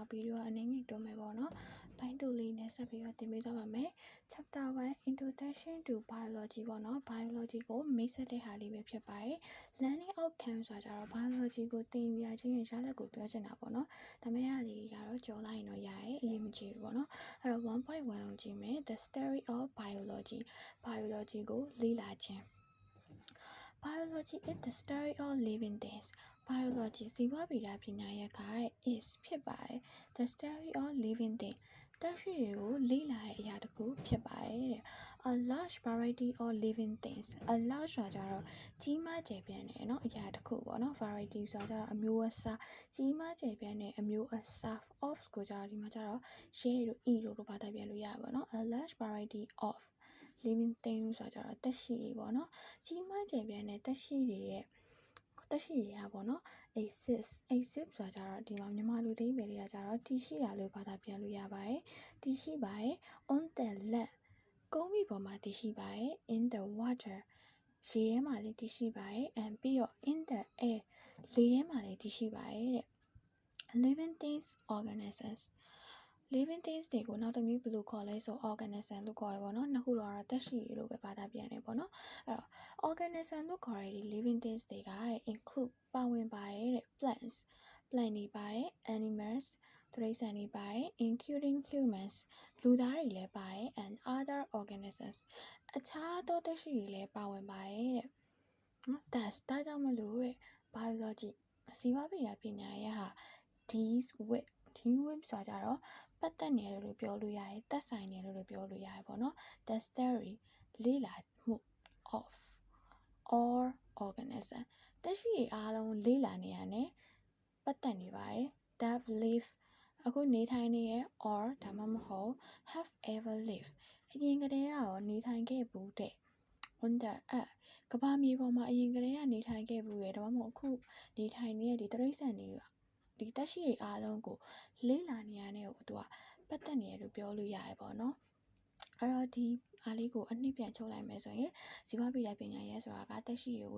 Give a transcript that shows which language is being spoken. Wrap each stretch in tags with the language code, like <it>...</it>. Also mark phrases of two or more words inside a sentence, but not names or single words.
<my>ဗီဒီယိုအနေနဲ့တွန်းမယ်ပေါ့เนาะပိုင်းတူလေးနဲ့ဆက်ပြီးတော့တင်ပေးသွားပါမယ်</my> <en>Chapter 1 Introduction to Biology</en> <my>ပေါ့เนาะ Biology ကိုမိတ်ဆက်တဲ့ဟာလေးပဲဖြစ်ပါတယ်</my> <en>Learning outcome</en> <my>ဆိုတာကြတော့ Biology ကိုသင်ယူရခြင်းရဲ့ရလဒ်ကိုပြောချင်တာပေါ့เนาะဒါမဲ့အဲ့ဒါလေးကတော့ကြော်လိုက်ရင်တော့ရရဲ့အရေးမကြီးဘူးပေါ့เนาะအဲ့တော့ 1.1 ကိုကြည့်မယ်</my> <en>The Study of Biology</en> <my>ကိုလေ့လာခြင်း</my> <en>Biology is the study of living things.</en> <my>Biology ဇီဝဗေဒပညာရပ်က is ဖြစ်ပါတယ်</my> <en>The study of living things.</en> <my>သက်ရှိတွေကိုလေ့လာတဲ့အရာတစ်ခုဖြစ်ပါတယ်တဲ့</my> <en>A large variety of living things. A large</en> <my>ဆိုတာကြတော့ကြီးမားကျယ်ပြန့်တယ်เนาะအရာတစ်ခုပေါ့เนาะ variety ဆိုတာကြတော့အမျိုးအစားကြီးမားကျယ်ပြန့်တဲ့အမျိုးအစား of ကိုကြတော့ဒီမှာကြတော့ share တို့ e တို့ဘာသာပြန်လို့ရပါတော့</my> <en>A large variety of living things</en> <my>ဆိုတာကြတော့သက်ရှိတွေပေါ့ เนาะကြီးမားကျယ်ပြန့်တဲ့သက်ရှိတွေကပေါ့เนาะ exist ဆိုတာကြတော့ဒီမှာမြန်မာလူသိမယ်တွေကကြတော့တည်ရှိရလို့ဘာသာပြန်လို့ရပါတယ်တည်ရှိပါတယ်</my> <en>on the land</en> <my>ကုန်းမြေပေါ်မှာတည်ရှိ ပါတယ်</my> <en>in the water</en> <my>ရေထဲမှာလည်းတည်ရှိပါတယ် and ပြီးတော့</my> <en>in the air</en> <my>လေထဲမှာလည်းတည်ရှိပါတယ်တဲ့</my> <en>living things organisms living things</en> <my>တွေကိုနောက်တစ်မျိုးဘယ် လိုခေါ်လဲဆို organism လို့ခေါ်ရပါတော့နှစ်ခုတော့သက်ရှိရလို့ပဲဘာသာပြန်နေပေါ့နော်အဲ့တော့ organism လို့ခေါ်ရတဲ့</my> <en>living things</en> <my>တွေက include ပါဝင်ပါတယ်တဲ့ plants တွေပါတယ် animals တိရစ္ဆာန်တွေပါတယ်</my> <en>including humans</en> <my>လူသားတွေလည်းပါတယ်</my> <en>and other organisms</en> <my>အခြားသောသက်ရှိတွေလည်းပါဝင်ပါတယ်တဲ့နော်ဒါကြောင့်မလို့တဲ့ biology ဇီဝဗေဒပညာရပ်ဟာ</my> <en>deals with</en> <my>ဆိုတာကြတော့ပတ်သက်နေတယ်လို့ပြောလို့ရတယ်သက်ဆိုင်နေတယ်လို့ပြောလို့ရတယ်ပေါ့နော်</my> <en>the study</en> <my>လေ့လာမှု of</my> <en>all organism</en> <my>သက်ရှိတွေအားလုံးလေ့လာနေရတယ်ပတ်သက်နေပါတယ်</my> <en>that live</en> <my>အခုနေထိုင်နေရဲ့ or ဒါမှမဟုတ်</my> <en>have ever lived</en> <my>အရင်ကတည်းကနေထိုင်ခဲ့ဘူးတဲ့</my> <en>on the earth</en> <my>ကမ္ဘာမြေပေါ် မှာအရင်ကတည်းကနေထိုင်ခဲ့ဘူးရဲ့ဒါမှမဟုတ်အခုနေထိုင်နေတဲ့ဒီတိရစ္ဆာန်တွေကဒီသက်ရှိတွေအားလုံးကိုလေ့လာနေရတဲ့ဟိုသူကပတ်သက်နေရလို့ ပြောလို့ရတယ်ပေါ့နော်အဲ့တော့ဒီအားလေးကိုအနှစ်ပြန်ချုပ်လိုက်မယ်ဆိုရင်ဇီဝဗေဒပညာရပ်ဆိုတာကသက်ရှိတွေကို</my>